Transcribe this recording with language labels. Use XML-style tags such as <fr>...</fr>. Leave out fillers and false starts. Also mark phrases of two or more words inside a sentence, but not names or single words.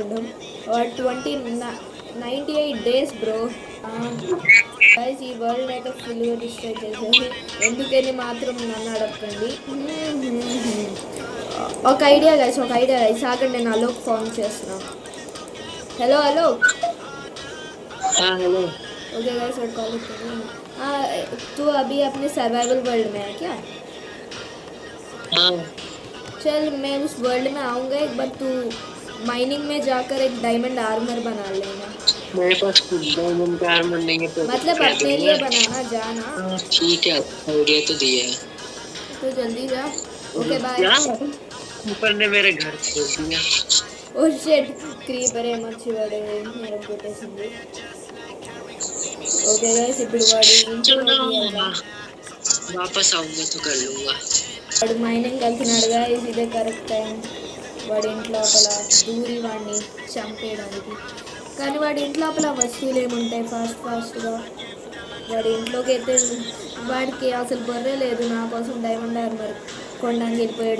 <te>వాడు 98 days బ్రో. గైస్, ఈ వరల్డ్ అయితే ఫుల్గా డిస్ట్రాయ్ చేసేసి ఎందుకని మాత్రం నన్ను అడగండి. ఒక ఐడియా గైస్ ఆగండి, నేను అలోక్ ఫార్మ్ చేస్తున్నాను. హలో అలోక్.</te> <hi>हेलो। ओके गाइस,</hi> <en>what call it.</en> <hi>तू अभी अपने सर्वाइवल वर्ल्ड में है क्या? हाँ। चल मैं उस वर्ल्ड में आऊँगा एक बार, तू माइनिंग में जाकर एक</hi> <en>diamond armour</en> <hi>बना लेना। मेरे पास डायमंड का आर्मर नहीं है तो मतलब अपने लिए बनाना, जाना। ठीक है, आइडिया तो दिया है तो जल्दी जा। ओके बाय। ऊपर ने मेरे घर छोड़ दिया।</hi> <en>oh shit,</en> <hi>क्रीपर है मच्छी वाले मेरे కొట్టేసింది.</hi> <te>ఓకే గైస్, ఇప్పుడు వాడు ఇంట్లోకి వెళ్దాం.</te> <hi>वापस आऊंगा तो कर लूंगा।</hi> <te>వాడు మైనింగ్ వెళ్తున్నాడు గైస్, ఇదే</te> <en>correct time</en> <te>వాడి ఇంట్లోపల దూరి వాడిని చంపేయడానికి. కానీ వాడి ఇంట్లోపల వస్తువులు ఏముంటాయి ఫాస్ట్గా. వాడి ఇంట్లోకి అయితే వాడికి అసలు బొర్రే లేదు. నా కోసం</te> <en>diamond armour</en> <te>కొనడానికి వెళ్ళిపోయాడు.</te>